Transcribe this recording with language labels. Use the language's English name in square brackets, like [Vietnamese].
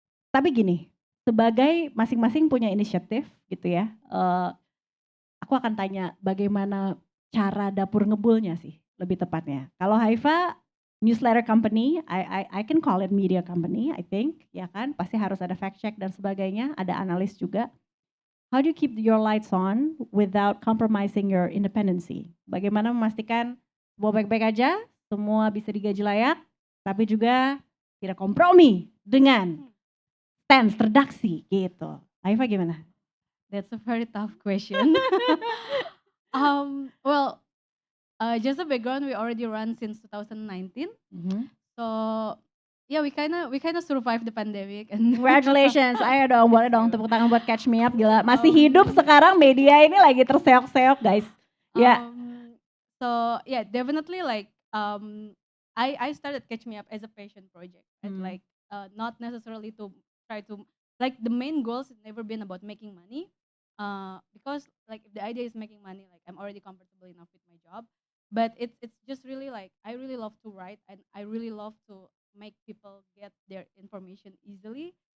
[Indonesian] Tapi gini, sebagai masing-masing punya inisiatif gitu ya, aku akan tanya bagaimana cara dapur ngebulnya sih lebih tepatnya. Kalau [English] Haifa newsletter company, I can call it media company, I think, [Indonesian] ya kan? Pasti harus ada fact check dan sebagainya, ada analis juga. [English] How do you keep your lights on without compromising your independency? [Indonesian] Bagaimana memastikan semua baik-baik aja, semua bisa digaji layak, tapi juga tidak kompromi dengan stance redaksi gitu. Haifa gimana? [English] That's a very tough question. Well, just a background, we already run since 2019. So yeah, we kind of survived the pandemic. And [Indonesian] Congratulations, ayo dong, boleh dong tepuk tangan buat Catch Me Up, gila. Masih hidup sekarang, media ini lagi terseok-seok guys. Ya. [English] So yeah, definitely like I started Catch Me Up as a passion project, and like not necessarily to try to like the main goals has never been about making money, because like if the idea is making money, like I'm already comfortable enough with my job, but it's just really like I really love to write and I really love to make people get their information easily.